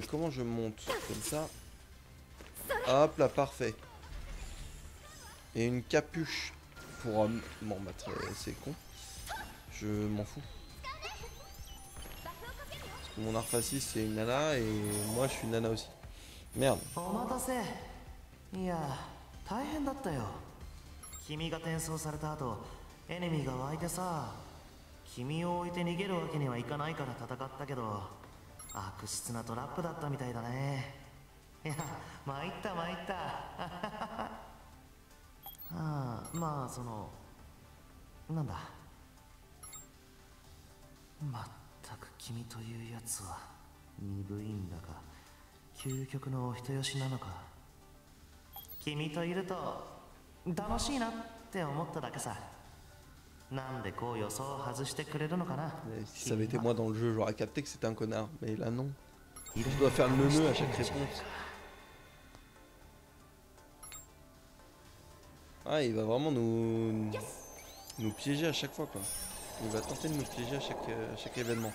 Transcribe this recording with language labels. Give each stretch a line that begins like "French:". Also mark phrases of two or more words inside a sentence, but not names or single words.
French: Comment je monte? Comme ça. Hop là, parfait. Et une capuche pour homme. Bon, bah, c'est con. Je m'en fous. Parce que mon Alpha 6 c'est une nana et moi je suis une nana aussi. Merde.
Japanese: いや、大変だったよ。君が転送された後、エネミーが湧いてさ、君を置いて逃げるわけにはいかないから戦ったけど、悪質なトラップだったみたいだね。いや、参った参った。ああ、まあその、なんだ。まったく君というやつは鈍いんだか、究極のお人よしなのか。君といると楽しいなって思っただけさ。なんでこう予想を外してくれるのかな。
French: Si ça avait été moi dans le jeu, j'aurais capté que c'était un connard. Mais là non. Je dois faire le neuneu à chaque réponse. Ah, il va vraiment nous piéger à chaque fois quoi. Il va tenter de nous piéger à chaque événement.